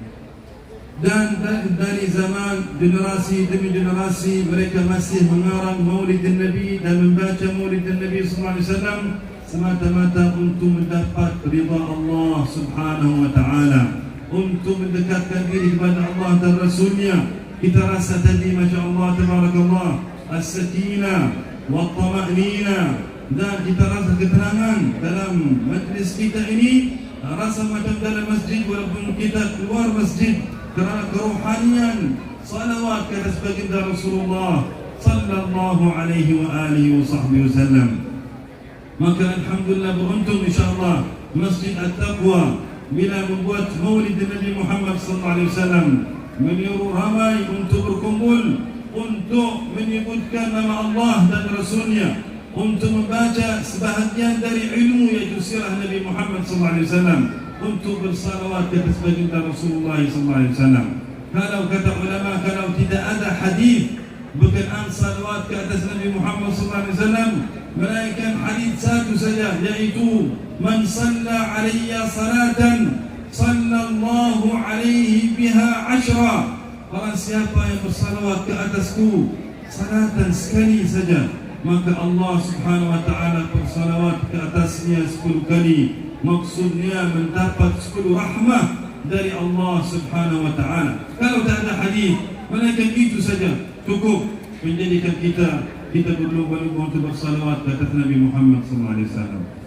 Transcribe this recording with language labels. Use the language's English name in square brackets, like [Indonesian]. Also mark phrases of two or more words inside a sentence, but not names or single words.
[Malay] Dan dari zaman generasi demi generasi mereka masih mengarang Maulid Nabi dan membaca Maulid Nabi [Arabic] صلى الله عليه وسلم [Malay] semata-mata untuk mendapat ridha Allah [Arabic] سبحانه وتعالى, [Malay] untuk mendekatkan diri kepada Allah dan Rasulnya. Kita rasa tadi [Arabic] ما شاء الله تبارك الله السكينة والطمأنينة, [Malay] dan kita rasa ketenangan dalam majlis kita ini, rasa macam dalam masjid walaupun kita keluar masjid, kerana kerohanian salawat ke atas baginda Rasulullah [Arabic] صلى الله عليه وعلى آله وصحبه وسلم. [Malay] Maka alhamdulillah beruntung insyaallah Masjid At-Taqwa bila membuat Maulid Nabi Muhammad [Arabic] صلى الله عليه وسلم, [Malay] menyuruh ramai untuk berkumpul untuk menyebutkan nama Allah dan Rasulnya, untuk membaca sebahagian dari ilmu yaitu sirah Nabi Muhammad [Arabic] صلى الله عليه وسلم, [Malay] untuk bersalawat ke atas baginda Rasulullah [Arabic] صلى الله عليه وسلم. [Malay] Kalau kata ulama, kalau tidak ada hadis berkenaan salawat ke atas Nabi Muhammad [Arabic] صلى الله عليه وسلم, [Malay] melainkan hadis satu saja, yaitu [Arabic] من صلى علي صلاة صلى الله عليه بها عشرا. [Malay] Barang siapa yang bersalawat ke atasku salatan sekali saja, maka Allah [Arabic] سبحانه وتعالى [Malay] bersalawat ke atasnya 10 kali. Maksudnya mendapat 10 rahmah dari Allah [Arabic] سبحانه وتعالى. [Malay] Kalau tak ada hadis, melainkan itu saja cukup menjadikan kita berlomba-lomba untuk bersalawat ke atas Nabi Muhammad [Arabic] صلى الله عليه وسلم.